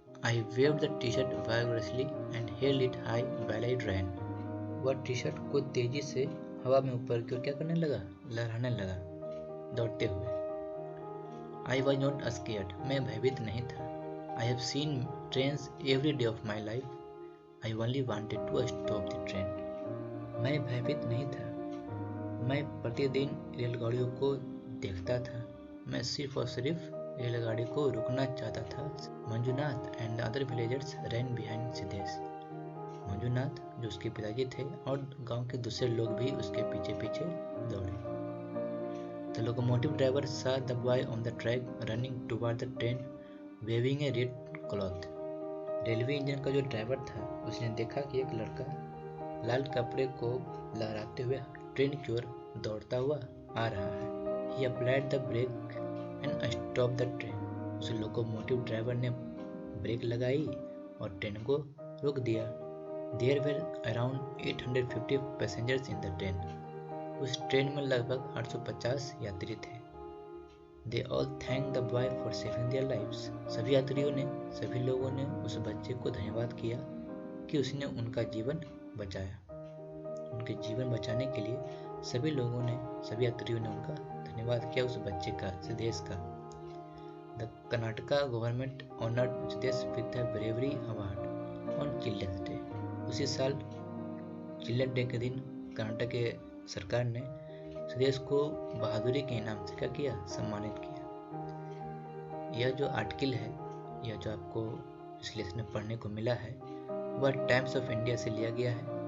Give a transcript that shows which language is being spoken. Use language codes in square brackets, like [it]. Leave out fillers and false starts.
[en] I waved the t-shirt vigorously and held it high while I ran. [hi] वह T shirt को तेजी से हवा में ऊपर की ओर क्या करने लगा, लहराने लगा, दौड़ते हुए। [en] I was not scared. [hi] मैं भयभीत नहीं था। [en] I have seen trains every day of my life. I only wanted to stop the train. [hi] मैं भयभीत नहीं था। मैं प्रतिदिन रेलगाड़ियों को देखता था। मैं सिर्फ और सिर्फ रेलगाड़ी को रुकना चाहता था। [en] Manjunath and other villagers ran behind Siddhesh. [hi] Manjunath जो उसके पिताजी थे और गांव के दूसरे लोग भी उसके पीछे पीछे दौड़े। [en] The locomotive driver saw the boy on the track running toward the train waving a red cloth. [hi] Railway engine का जो ड्राइवर था उसने देखा कि एक लड़का लाल कपड़े को लहराते हुए ट्रेन की ओर दौड़ता हुआ आ रहा है। [en] He applied the brake and stopped the train. [hi] उस लोकोमोटिव ड्राइवर ने ब्रेक लगाई और ट्रेन को रोक दिया। [en] There were around 850 passengers in the train. [hi] उस ट्रेन में लगभग 850 यात्री थे। [en] They all thanked the boy for saving their lives. [hi] सभी यात्रियों ने, सभी लोगों ने उस बच्चे को धन्यवाद किया कि उसने उनका जीवन बचाया। उनके जीवन बचाने के लिए सभी लोगों ने, सभी यात्रियों ने उनका धन्यवाद किया उस बच्चे का, सिद्धेश का। [en] The Karnataka government honored Siddesh with the Bravery Award on Children's Day. [hi] उसी साल चिल्ड्रन डे के दिन कर्नाटक के सरकार ने सिद्धेश को बहादुरी के इनाम से क्या किया, सम्मानित किया। यह जो आर्टिकल है, यह जो आपको इस लेसन में पढ़ने को मिला है वह टाइम्स ऑफ इंडिया से लिया गया है।